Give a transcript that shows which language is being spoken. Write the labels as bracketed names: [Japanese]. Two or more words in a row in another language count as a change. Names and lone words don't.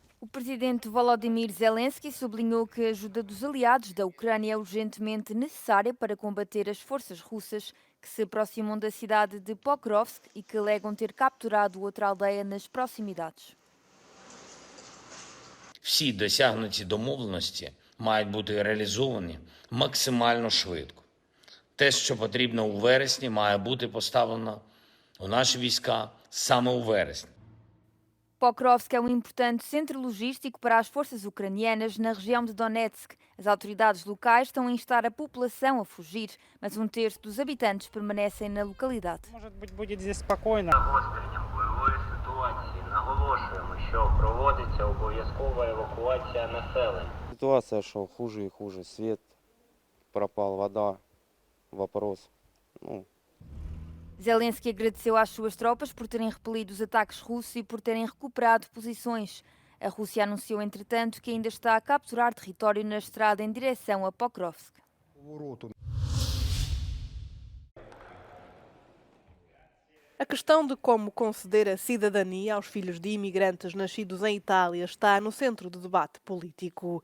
[Portuguese] presidente Volodymyr Zelensky sublinhou que a ajuda dos aliados da Ucrânia é urgentemente necessária para combater as forças russas que se aproximam da cidade de Pokrovsk e que alegam ter capturado outra aldeia nas proximidades. [Ukrainian] Всі досягнуті домовленості мають бути реалізовані максимально швидко. Те, що потрібно у вересні, має бути поставлено у наші війська саме у вересні. [Portuguese] Pokrovsk é um importante centro logístico para as forças ucranianas na região de Donetsk. As autoridades locais estão a instar a população a fugir, mas um terço dos habitantes permanecem na localidade. [Russian] Может быть, будет здесь спокойно. [Ukrainian] Загостренням бойової ситуації наголошуємо, що проводиться обов'язкова евакуація населення. [Russian] Ситуация, что хуже и хуже. Свет пропал, вода, вопрос. [Portuguese] Zelensky agradeceu às suas tropas por terem repelido os ataques russos e por terem recuperado posições. A Rússia anunciou, entretanto, que ainda está a capturar território na estrada em direção a Pokrovsk. A questão de como conceder a cidadania aos filhos de imigrantes nascidos em Itália está no centro do debate político.